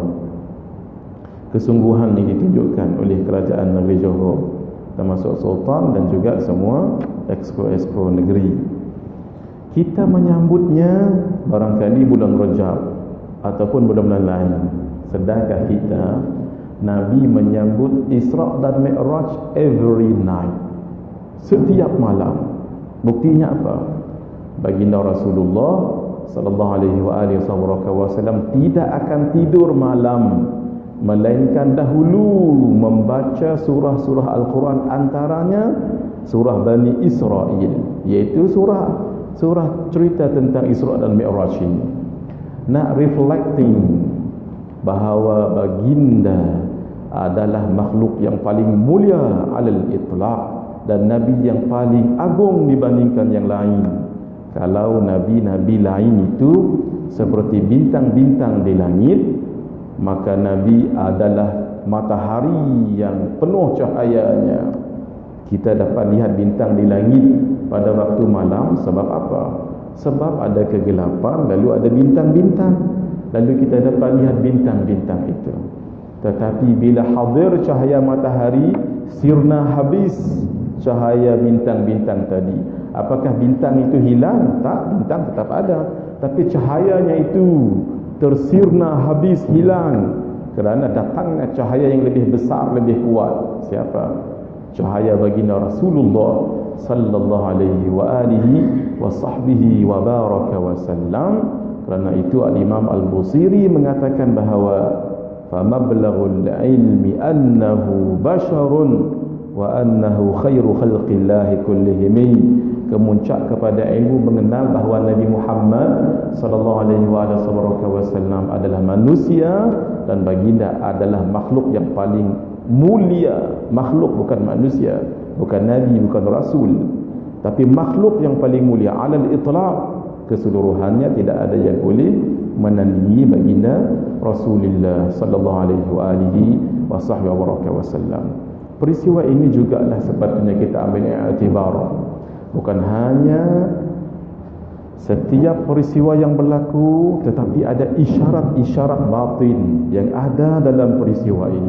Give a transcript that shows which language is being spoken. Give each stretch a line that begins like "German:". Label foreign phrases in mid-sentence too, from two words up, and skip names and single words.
Malay: Kesungguhan ini ditunjukkan oleh kerajaan negeri Johor, termasuk Sultan dan juga semua exco negeri. Kita menyambutnya barangkali bulan Rajab ataupun bulan-bulan lain. Sedangkan kita, Nabi menyambut Isra' dan Mi'raj
English: every night,
Malay: setiap malam. Buktinya apa? Baginda Rasulullah
Arabic: صلى الله عليه وسلم
Malay: tidak akan tidur malam melainkan dahulu membaca surah-surah Al-Quran, antaranya surah Bani Israel, iaitu surah cerita tentang Isra' dan Mi'raj ini. Nak reflecting bahawa baginda adalah makhluk yang paling mulia
Arabic: على الإطلاق
Malay: dan Nabi yang paling agung dibandingkan yang lain. Kalau Nabi-Nabi lain itu seperti bintang-bintang di langit, maka Nabi adalah matahari yang penuh cahayanya. Kita dapat lihat bintang di langit pada waktu malam. Sebab apa? Sebab ada kegelapan, lalu ada bintang-bintang, lalu kita dapat lihat bintang-bintang itu. Tetapi bila hadir cahaya matahari, sirna habis cahaya bintang-bintang tadi. Apakah bintang itu hilang? Tak, bintang tetap ada, tapi cahayanya itu tersirna habis, hilang, kerana datangnya cahaya yang lebih besar, lebih kuat. Siapa? Cahaya baginda
Arabic: رسول الله صلى الله عليه وعلى آله وصحبه وبارك وسلم.
Malay: Kerana itu Al-Imam Al-Busiri mengatakan bahawa
Arabic: فمبلغ العلم أنه بشر وأنه خير خلق الله كلهم.
Malay: Kemuncak kepada ilmu mengenal bahawa Nabi Muhammad
Arabic: صلى الله عليه وسلم
Malay: adalah manusia dan baginda adalah makhluk yang paling mulia. Makhluk, bukan manusia, bukan nabi, bukan rasul, tapi makhluk yang paling mulia
Arabic: على الإطلاق.
Malay: Keseluruhannya tidak ada yang boleh menandingi baginda Rasulullah
Arabic: صلى الله عليه وسلم.
Malay: Peristiwa ini jugalah sepatutnya kita ambil i'tibar. Bukan hanya setiap peristiwa yang berlaku, tetapi ada isyarat-isyarat batin yang ada dalam peristiwa ini.